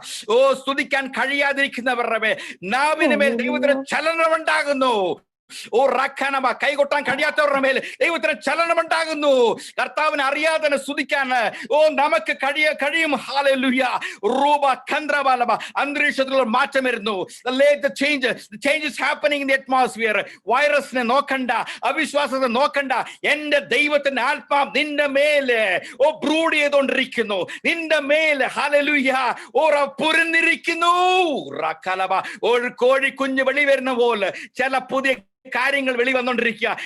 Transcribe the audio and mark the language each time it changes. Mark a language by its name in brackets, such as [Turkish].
[Malayalam] ഓ, സ്തുതിക്കാൻ കഴിയാതിരിക്കുന്നവരുടെ നാവിന് മേൽ ദൈവത്തിന്റെ ചലനം ഉണ്ടാകുന്നു. ഓ, റഖനബ, കൈകൊട്ടാൻ കഴിയാത്തവരുടെ മേൽ ദൈവത്തിന് ചലനം ഉണ്ടാകുന്നു. കർത്താവിനെ അറിയാതെ തന്നെ സ്തുതിക്കാൻ ഓ നമുക്ക് കഴിയും. ഹല്ലേലൂയ. റൂബ കന്ദ്രബലബ. അന്തരീക്ഷത്തിലുള്ള മാറ്റം വരുന്നു. [English] The change is happening in the atmosphere. [Malayalam] വൈറസിനെ നോക്കണ്ട, അവിശ്വാസത്തെ നോക്കണ്ട. എന്റെ ദൈവത്തിന്റെ ആത്മാവ് നിന്റെ മേലെ ഓ ബ്രൂഡ് ചെയ്തുകൊണ്ടിരിക്കുന്നു, നിന്റെ മേലെ ഹല്ലേലൂയ ഓ പുരന്നിരിക്കുന്നു. റഖലബ. ഒരു കോഴി കുഞ്ഞ് വെളി വരുന്ന പോലെ ചില പുതിയ കാര്യങ്ങൾ വെളിവന്നുകൊണ്ടിരിക്കുക.